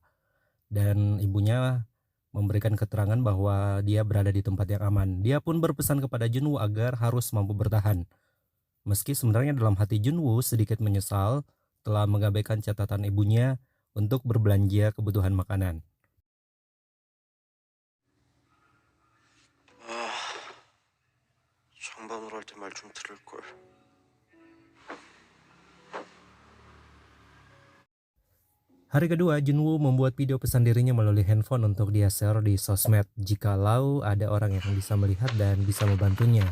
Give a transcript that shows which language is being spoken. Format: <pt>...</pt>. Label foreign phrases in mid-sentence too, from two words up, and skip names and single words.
<id>Dan ibunya memberikan keterangan bahwa dia berada di tempat yang aman. Dia pun berpesan kepada Junwoo agar harus mampu bertahan. Meski sebenarnya dalam hati Junwoo sedikit menyesal telah mengabaikan catatan ibunya untuk berbelanja kebutuhan makanan.</id> <ko>장반으로 할 때 말 좀 들을 걸.</ko> <id>Hari kedua, Junwoo membuat video pesan dirinya melalui handphone untuk dia share di sosmed jikalau ada orang yang bisa melihat dan bisa membantunya.</id>